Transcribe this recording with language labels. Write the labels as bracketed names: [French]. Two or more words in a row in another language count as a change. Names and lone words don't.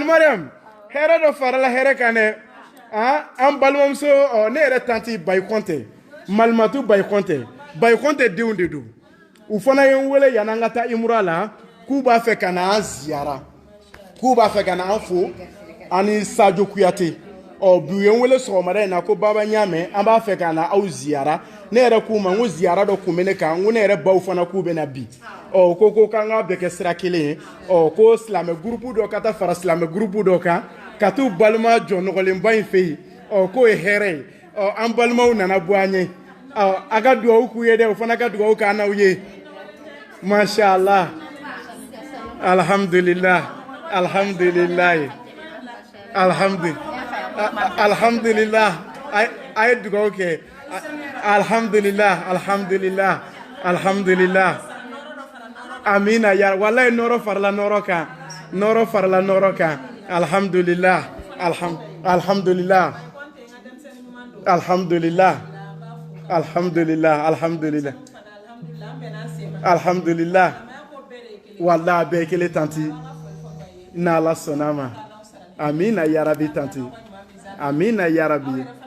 [Bambara] mariam hɛrɛ dɔ farala hɛrɛ kan dɛ an balimamuso ne yɛrɛ tanti Bayi Kɔnte Malimatu Bayi Kɔnte Bayi Kɔnte denw de don u fana ye n wele yan'an ka taa imura la k'u b'a fɛ ka na an ziyara k'u b'a fɛ ka na an fo ani Sadio Kuyate bi u ye n wele sɔgɔmada in na ko baba n y'a mɛn an b'a fɛ ka na aw ziyara ne yɛrɛ k'u ma n ko ziyara dɔ kun bɛ ne kan n ko ne yɛrɛ baw fana k'u bɛ na bi ko k'an ka bɛɛ kɛ sira kelen ye ko silamɛ gurupu dɔ ka taa fara silamɛ gurupu dɔ kan ka t'u balima jɔnɔgɔlenba in fɛ yen ko ye hɛrɛ ye an balimaw nana bɔ an ye a ka dugawu k'u ye dɛ o fana ka dugawu k'an n'aw ye [Arabic] ما شاء الله الحمد لله الحمد لله [Bambara] alhamdulillah a ye dugawu kɛ alhamdulillah amina ya wallahi nɔrɔ farala nɔrɔ kan [Arabic] الحمد لله الحمد لله [Bambara] wallahi bɛɛ kelen tanti n'Ala sɔnna ma amina [Arabic] يا رب [Bambara] tanti amina [Arabic] يا رب